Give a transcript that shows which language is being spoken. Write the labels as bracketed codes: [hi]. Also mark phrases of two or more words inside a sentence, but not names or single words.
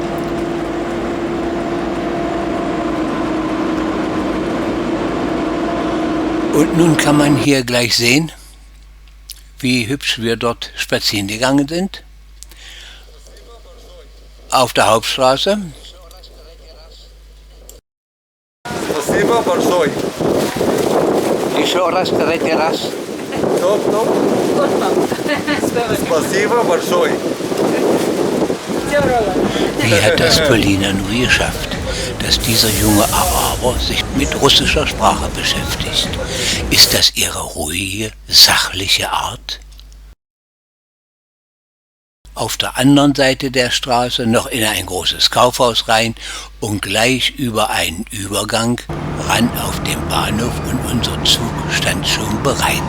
[de] Und nun kann man hier gleich sehen, wie hübsch wir dort spazieren gegangen sind. Auf der Hauptstraße. [ru] Спасибо большое. Еще раз, третий раз. Топ, топ. Спасибо большое. [de] Wie hat das Polina nur geschafft, dass dieser junge Araber sich mit russischer Sprache beschäftigt? Ist das ihre ruhige, sachliche Art? Auf der anderen Seite der Straße noch in ein großes Kaufhaus rein und gleich über einen Übergang ran auf den Bahnhof, und unser Zug stand schon bereit.